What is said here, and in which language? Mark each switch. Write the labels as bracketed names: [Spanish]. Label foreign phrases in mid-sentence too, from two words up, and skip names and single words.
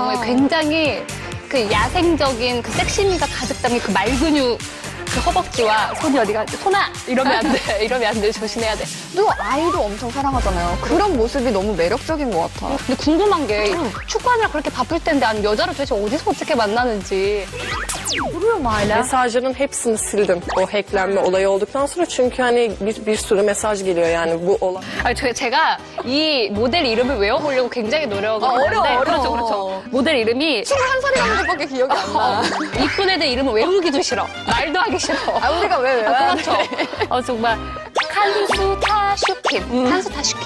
[Korean] 경우에 굉장히 그 야생적인 그 섹시미가 가득 담긴 그 말근육 그 허벅지와 손이 어디가 손아 이러면 안 돼. 이러면 안 돼. 조심해야 돼. 또 아이도 엄청 사랑하잖아요. 그런 모습이 너무 매력적인 것 같아. 근데 궁금한 게 축구하느라 그렇게 바쁠 텐데 아니 여자를 도대체 어디서 어떻게 만나는지. [Turkish] Mesajların hepsini sildim o hacklenme olayı olduktan sonra çünkü hani bir sürü mesaj geliyor yani bu olay. [Korean] 아니 제가 이 모델 이름을 외워보려고 굉장히 노력을 했는데 어려워. 그렇죠. 모델 이름이 21살이라는 것밖에 기억이 안 나. 이쁜 애들 이름을 외우기도 싫어. 말도 하기 싫어. 우리가 왜 그렇죠. 정말 칸수 타슈킨. 칸수 타슈킨.